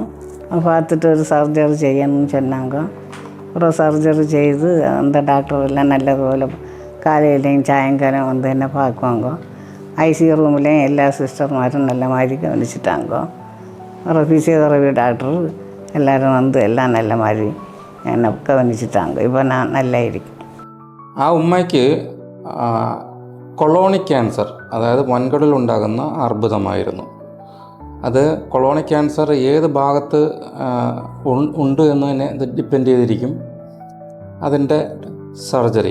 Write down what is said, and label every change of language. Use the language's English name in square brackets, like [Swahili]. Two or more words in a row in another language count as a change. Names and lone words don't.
[Tamil] பார்த்துட்டு ஒரு சர்ஜரி செய்யணும்னு சொன்னாங்க. அப்புறம் சர்ஜரி செய்து அந்த டாக்டர் எல்லாம் நல்லதுபோல் காலையிலையும் சாயங்காலம் வந்து என்ன பார்க்குவாங்க. ஐசியூ ரூம்லேயும் எல்லா சிஸ்டர்மாரும் நல்ல மாதிரி கவனிச்சிட்டாங்க. அப்புறம் [English] physiotherapy doctor [Tamil] எல்லோரும் வந்து எல்லாம் நல்ல மாதிரி என்னை கவனிச்சிட்டாங்க. இப்போ நான் நல்லா இருக்கேன். [Malayalam] ആ ഉമ്മയ്ക്ക് [English] colonic cancer, [Malayalam] അതായത് വൻകുടലിൽ ഉണ്ടാകുന്ന അർബുദമായിരുന്നു. അത് [English] colonic cancer [Malayalam] ഏത് ഭാഗത്ത് ഉണ്ട് എന്ന് തന്നെ ഇത് ഡിപ്പെൻഡ് ചെയ്തിരിക്കും അതിൻ്റെ സർജറി.